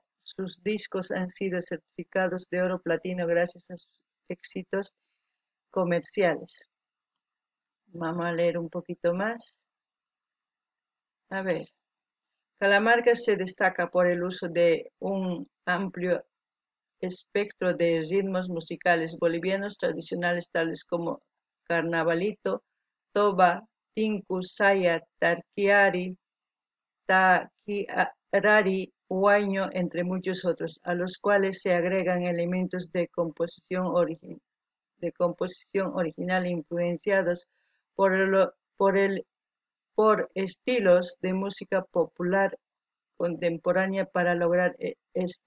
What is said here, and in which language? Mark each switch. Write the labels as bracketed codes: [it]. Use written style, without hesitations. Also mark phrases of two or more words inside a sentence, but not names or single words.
[es] Sus discos han sido certificados de oro platino gracias a sus éxitos comerciales. Vamos a leer un poquito más. A ver. Calamarca se destaca por el uso de un amplio espectro de ritmos musicales bolivianos tradicionales tales como carnavalito, toba, tinku, saya, tarquiari, taquirari, huayno, entre muchos otros, a los cuales se agregan elementos de composición original influenciados por estilos de música popular contemporánea para lograr esto.